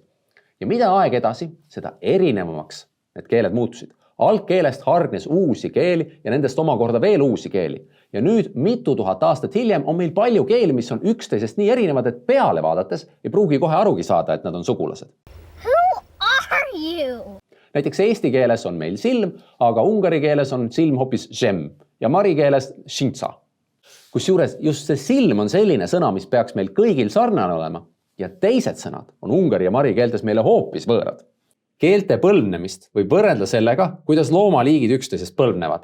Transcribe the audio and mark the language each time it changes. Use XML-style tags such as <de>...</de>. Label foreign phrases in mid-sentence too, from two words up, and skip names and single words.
<et>Ja mida aeg edasi, seda erinevamaks need keeled muutusid. Algkeelest hargnes uusi keeli ja nendest omakorda veel uusi keeli. Ja nüüd mitu tuhat aastat hiljem on meil palju keeli, mis on üksteisest nii erinevad, et peale vaadates ei pruugi kohe arugi saada, et nad on sugulased.</et> <en>Who are you?</en> <et>Näiteks eesti keeles on meil silm, aga ungari keeles on silm hoopis žem ja mari keeles šintsa. Kusjuures just see silm on selline sõna, mis peaks meil kõigil sarnane olema ja teised sõnad on ungari ja mari keeltes meile hoopis võõrad. Keelte põlvnemist võib võrrelda sellega, kuidas loomaliigid üksteisest põlvnevad.</et>